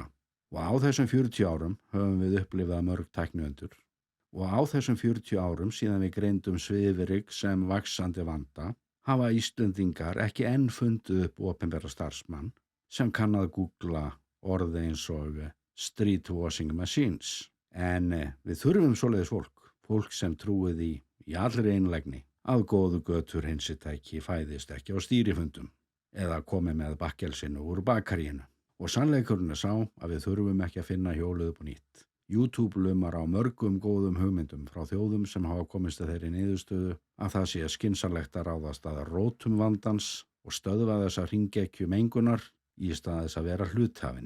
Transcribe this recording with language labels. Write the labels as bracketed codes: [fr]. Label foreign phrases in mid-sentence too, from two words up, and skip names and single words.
[is] Og á þessum 40 árum höfum við upplifað mörg tækniundur, og á þessum 40 árum síðan við greindum svifryk sem vaxandi vanda hafa Íslendingar ekki enn fundið upp opinbera starfsmann sem kann að googla orð eins og [en] street washing machines. [is] En við þurfum svoleiðis fólk sem trúið í allri einlægni að góðu götur hreinsitæki fæðist ekki á stýrifundum eða komi með bakkelsinu úr bakaríinu. Og sannleikurinn er sá að við þurfum ekki að finna hjólið upp á nýtt. YouTube lumar á mörgum góðum hugmyndum frá þjóðum sem hafa komist að þeirri niðurstöðu að það sé skynsamlegt að ráðast að rótum vandans og stöðva þessa hringekju mengunar í stað þess að vera hluthafinni.